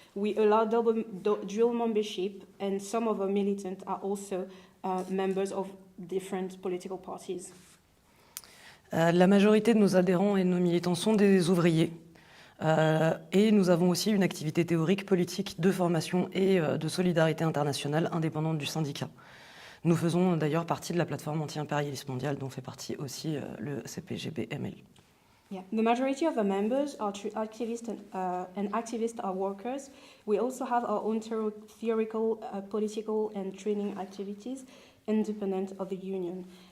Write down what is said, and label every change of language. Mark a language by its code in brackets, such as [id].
[en] We allow dual membership, and some of our militants are also members of different political parties. [fr] La majorité de nos adhérents et de nos militants sont des ouvriers. Et nous avons aussi une activité théorique, politique, de formation et de solidarité internationale indépendante du syndicat. Nous faisons d'ailleurs partie de la plateforme anti-impérialiste mondiale dont fait partie aussi le CPGB-ML. [en] Yeah, the majority of our members are activists and activists are workers. We also have our own theoretical, political and training activities independent of the union.